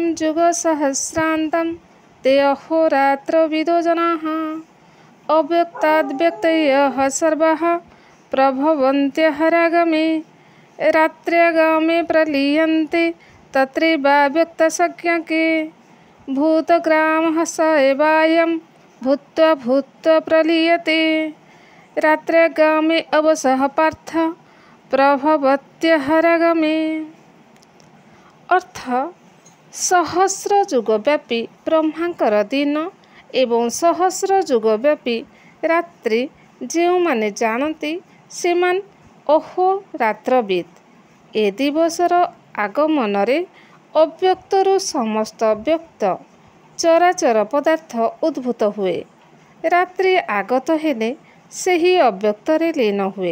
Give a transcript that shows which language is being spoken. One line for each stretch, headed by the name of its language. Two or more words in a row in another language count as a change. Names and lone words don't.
Sanskrit: जुग सहस्रान्तं ते अहोरात्र विदो जनाः अव्यक्ताद्व्यक्तयः सर्वाः प्रभवन्त्यः रागमे रात्र्यागामे प्रलीयन्ते तत्रैवाव्यक्तसंज्ञके भूतग्रामः स एवायं भूत्वा भूत्वा प्रलीयते रात्र्यागामे अवसः पार्थ प्रभवत्यः रागमे।
Odia: ଅର୍ଥ ସହସ୍ର ଯୁଗ ବ୍ୟାପୀ ବ୍ରହ୍ମାଙ୍କର ଦିନ ଏବଂ ସହସ୍ର ଯୁଗ ବ୍ୟାପୀ ରାତ୍ରି ଯେଉଁମାନେ ଜାଣନ୍ତି ସେମାନେ ଅହୋରାତ୍ରବିତ୍। ଏ ଦିବସର ଆଗମନରେ ଅବ୍ୟକ୍ତରୁ ସମସ୍ତ ବ୍ୟକ୍ତ ଚରାଚର ପଦାର୍ଥ ଉଦ୍ଭୂତ ହୁଏ। ରାତ୍ରି ଆଗତ ହେଲେ ସେହି ଅବ୍ୟକ୍ତରେ ଲୀନ ହୁଏ।